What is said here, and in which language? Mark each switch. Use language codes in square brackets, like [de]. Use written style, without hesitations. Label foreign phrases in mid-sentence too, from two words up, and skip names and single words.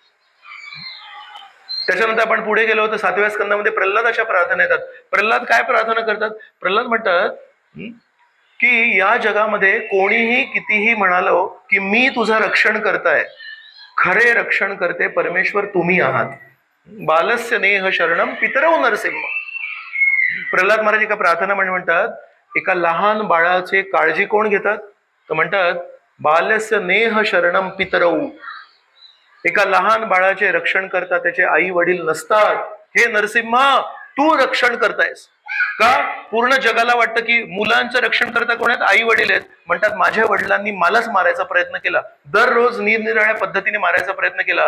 [mr] त्याच्यानंतर आपण पुढे गेलो तर 7व्या स्कंदामध्ये प्रल्हादाच्या प्रार्थना येतात. प्रल्हाद काय प्रार्थना करतात, प्रल्हाद म्हणतात की या जगामध्ये कोणीही कितीही म्हणालो की मी तुझं रक्षण करताय, खरे रक्षण करते परमेश्वर तुम्ही आहात. [sa] बालस्य नेह शरणम पितरौ नरसिंह. [mr] प्रल्हाद महाराज एका प्रार्थना म्हणतात, एका लहान बाळाचे काळजी कोण घेतात, तर म्हणतात [sa] बालस्य नेह शरणम पितरौ. [mr] एका लहान बाळाचे रक्षण करतात, त्याचे आई वडील नसतात. हे नरसिंहा तू रक्षण करतायस. का? पूर्ण जगाला वाटतं की मुलांचं रक्षण करता कोण आहेत? आई वडील आहेत. म्हणतात माझ्या वडिलांनी मलाच मारायचा प्रयत्न केला, दररोज निरनिराळ्या पद्धतीने मारायचा प्रयत्न केला.